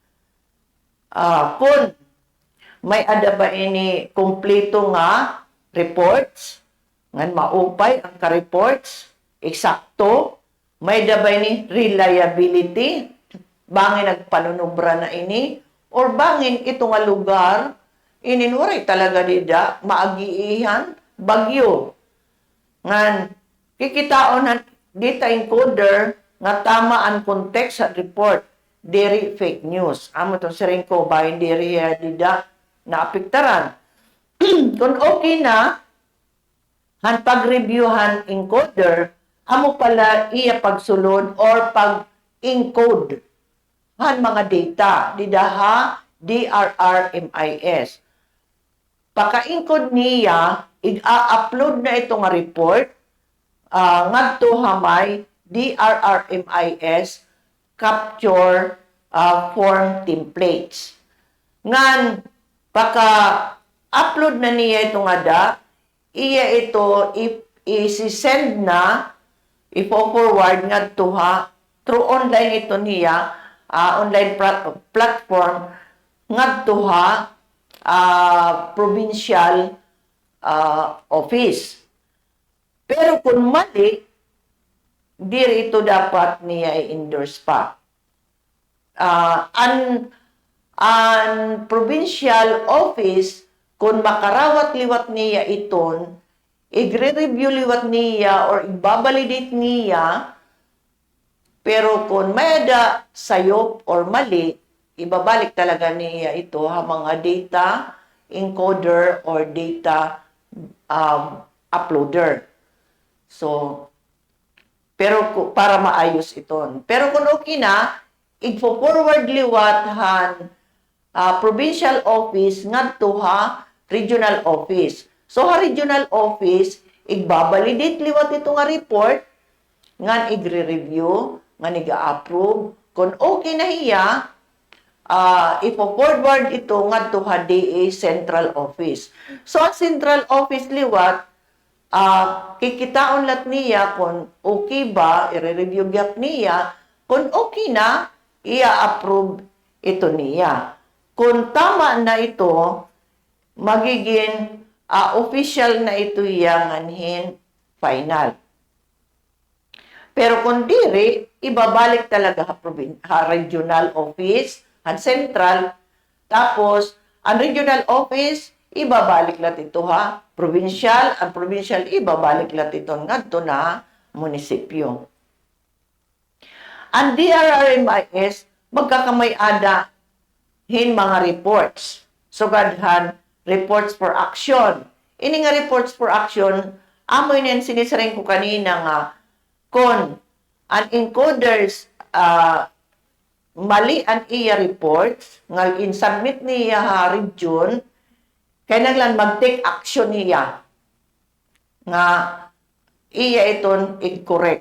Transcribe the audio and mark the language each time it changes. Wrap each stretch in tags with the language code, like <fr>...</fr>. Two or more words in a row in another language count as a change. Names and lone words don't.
<war>Kung may ada ba ini kompleto nga reports, ngan maupay ang ka-reports, eksakto, may da ba ini reliability, bangin nagpanunubra na ini, or bangin ito nga lugar, ininuray talaga dida, maagiihan, bagyo. Ngan, kikitaon ng</war> <en>data encoder,</en> <war>nga tama ang context sa report,</war> <en>diri fake news.</en> <war>Amo itong siring ko, bahin diri dida, naapektaran. Kung okay na, han pag-reviewhan encoder, amo pala iya pagsulod or pag-encode han mga data, didaha DRRMIS. Paka-encode niya, i-upload na itong report, ngadto hamay DRRMIS</war> <en>capture form templates.</en> <war>Ngan, paka-upload na niya itong iya ito i-send na, i-forward nga to</war> <en>through online</en> <war>ito niya,</war> <en>online platform,</en> <war>ngadto ha,</war> <en>provincial office.</en> <war>Pero kung mali, diri ito dapat niya i-endorse pa. Ang</war> <en>provincial office,</en> <war>kung makarawat liwat niya iton, i-review liwat niya or i-validate niya, pero kung may ada sayop or mali, ibabalik talaga niya ito ha mga</war> <en>data encoder or data uploader.</en> <war>So, pero para maayos ito. Pero kung okay na, i-forward liwat han</war> <en>provincial office</en> <war>ngadto ha</war> <en>regional office.</en> <war>So, ha</war> <en>regional office,</en> <war>i-validate liwat ito nga report, ngan i-review, ngan i-approve. Kung okay na hiya, ipo-forward ito ngadto ha DA Central Office. So, ang Central Office liwat, kikitaon lat niya kung okay ba, i-review gap niya, kung okay na, i-approve ito niya. Kung tama na ito, magiging official na ito yanganhin final. Pero kung diri, ibabalik talaga ha</war> <en>regional office,</en> <war>ang central, tapos ang regional office, ibabalik lat ito ha provincial, ang provincial ibabalik lat ito ngadto na munisipyo. Ang DRRMIS, magkakamay-ada hin mga reports. So, gadhan,</war> <en>reports for action.</en> <war>Ini nga</war> <en>reports for action,</en> <war>amoy na sinisaring ko kanina nga, kung ang encoders mali ang iya reports, nga in-submit niya ha region, kaya lang mag-</war> <en>take action</en> <war>niya nga iya iton incorrect.</war>